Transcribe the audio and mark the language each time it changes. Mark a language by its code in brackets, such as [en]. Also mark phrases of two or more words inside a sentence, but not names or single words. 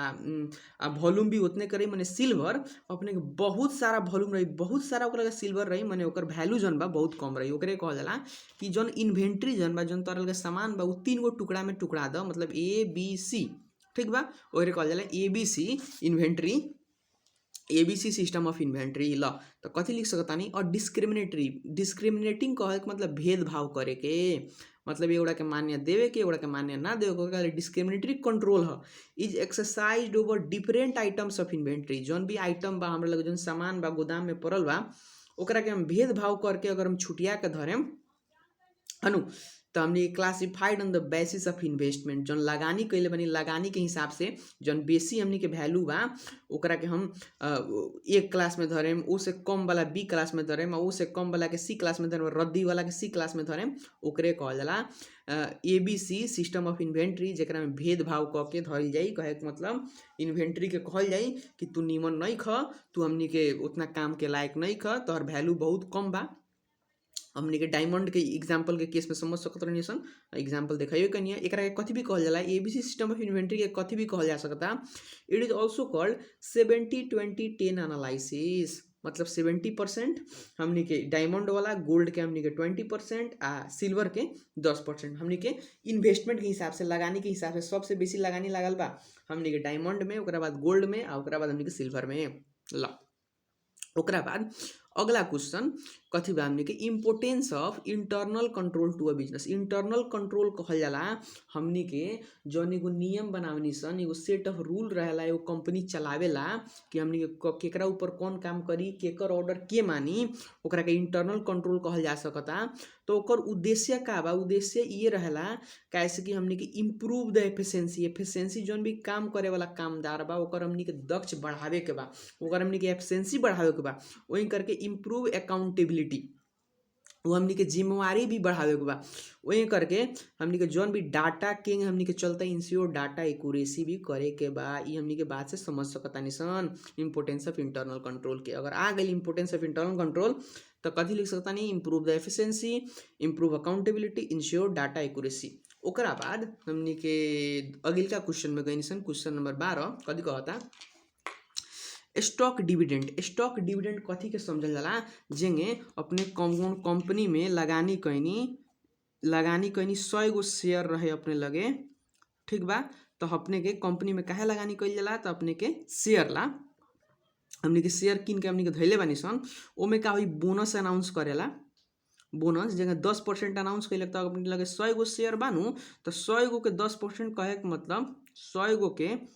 [bho] आ वॉल्यूम भी उतने के रही माने सिल्वर अपने के बहुत सारा वॉल्यूम रही बहुत सारा ओकरा के सिल्वर रही माने ओकर वैल्यू जौन बा बहुत कम रही ओकरे कहल जाला कि जौन इन्वेंट्री जौन बा जौन तरह के सामान बा उ 3 गो टुकड़ा में टुकड़ा द मतलब ABC ठीक बा ओकरे कहल जाला [en] ABC inventory ABC system of inventory [bho] ल तो कथी लिख सकतानी और डिस्क्रिमिनेटिंग कहे के मतलब भेदभाव करे के मतलब एगोड़ा के मान्य देवे के एगोड़ा के मान्य ना देवे के [en] discriminatory control [bho] ह [en] is exercised over different items of inventory [bho] जौन भी आइटम बा हमरा लगे जौन सामान बा गोदाम में पड़ल बा ओकरा के हम भेदभाव करके अगर हम छुटिया के धरेम हनु तो हमने [en] classified on the basis of investment [bho] जौन लगानी कैले बनी लगानी के हिसाब से जौन बेसी हमनी के वैल्यू बा ओकरा के हम एक क्लास में धरेम उ से कम वाला [en] B class [bho] में धरेम उ से कम वाला के [en] C class [bho] में धरेम रद्दी वाला के [en] C class [bho] में धरेम ओकरे कहल जाला [en] ABC system of inventory [bho] जेकरा में भेदभाव क के धरल जाई कहे के मतलब इन्वेंट्री के कहल जाई कि तू निमन नहीं ख तू हमनी के उतना काम के लायक नहीं ख तोहर वैल्यू बहुत कम बा हमनी के डायमंड के एग्जांपल के केस में समझ सकत रहनी सन एग्जांपल देखाइयो कनिया एकरा के कथी भी कहल जाला [en] ABC system of inventory [bho] के कथी भी कहल जा सकता [en] it is also called 70-20-10 analysis [bho] मतलब 70% हमनी के डायमंड वाला गोल्ड के हमनी के 20% आ सिल्वर के 10% हमनी के इन्वेस्टमेंट के हिसाब से लगानी के हिसाब से सबसे बेसी लगानी लागल बा हमनी के डायमंड में ओकरा बाद गोल्ड में आ ओकरा बाद हमनी के सिल्वर में ल ओकरा बाद अगला क्वेश्चन कथी बा हमनी के [en] importance of internal control to a business internal control [bho] कहल जाला हमनी के जौन एगो नियम बनावनी सन एगो [en] set of rule [bho] रहेला एगो कंपनी चलावेला कि हमनी के केकरा ऊपर कौन काम करी केकर ऑर्डर के मानी ओकरा के [en] internal control [bho] कहल जा सकता तो ओकर उद्देश्य का बा उद्देश्य ये रहेला कैसे कि हमनी के [en] improve the efficiency [bho] जौन भी काम करे वाला कामदार बा ओकर हमनी के दक्ष बढ़ावे के बा ओकर हमनी के एफिशिएंसी बढ़ावे के बा वही करके [en] improve accountability [bho] वो हमनी के जिम्मेवारी भी बढ़ावे के बा वही करके हमनी के जौन भी डाटा के हमनी के चलता [en] ensure data accuracy [bho] भी करे के बा ई हमनी के बात से समझ सकतानी सन [en] importance of internal control [bho] के अगर आ गई [en] importance of internal control [bho] तो कथी लिख सकतानी [en] improve the efficiency improve accountability ensure data accuracy [bho] ओकरा बाद हमनी के अगिलका क्वेश्चन में गई सन [en] question number 12 [bho] कथी कहता [en] stock dividend [bho] कथी के समझल जाला जेंगे अपने कंपनी में लगानी कैनी 100 गो शेयर रहे अपने लगे ठीक बा तो अपने के कंपनी में काहे लगानी कैल जाला तो अपने के शेयर ला हमने के शेयर किन के हमने के धैले बानी सन ओमे का होई [en] bonus announce [bho] करेला बोनस जगह 10% अनाउंस कैलक तो अपने लगे 100 गो शेयर बानू तो 100 गो के 10% कहे के मतलब 100 गो के